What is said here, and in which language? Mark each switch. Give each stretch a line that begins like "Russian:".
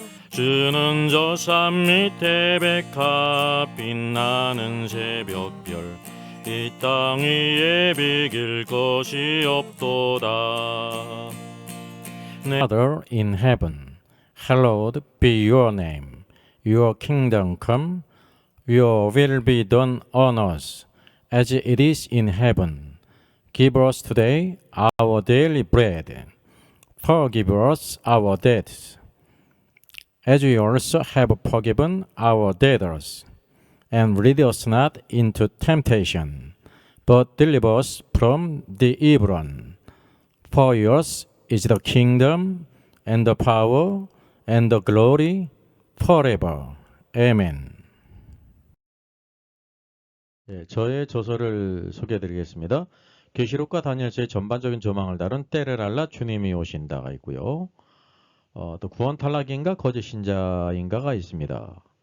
Korean: 주는 저 산 밑에 백합 빛나는 새벽별 이 땅 위에 비길 것이 없도다.
English: Father in heaven, hallowed be your name. Your kingdom come, your will be done on earth as it is in heaven. Give us today our daily bread. Forgive us our debts, as we also have forgiven our debtors. And lead us not into temptation, but deliver us from the evil one. For yours is the kingdom, and the power, and the glory, forever. Amen.
Korean: 네, 저의 저서를 소개해드리겠습니다. 계시록과 다니엘서의 전반적인 조망을 다룬 때를 알라 주님이 오신다가 있고요. 또 구원 탈락인가 거짓 신자인가가 있습니다.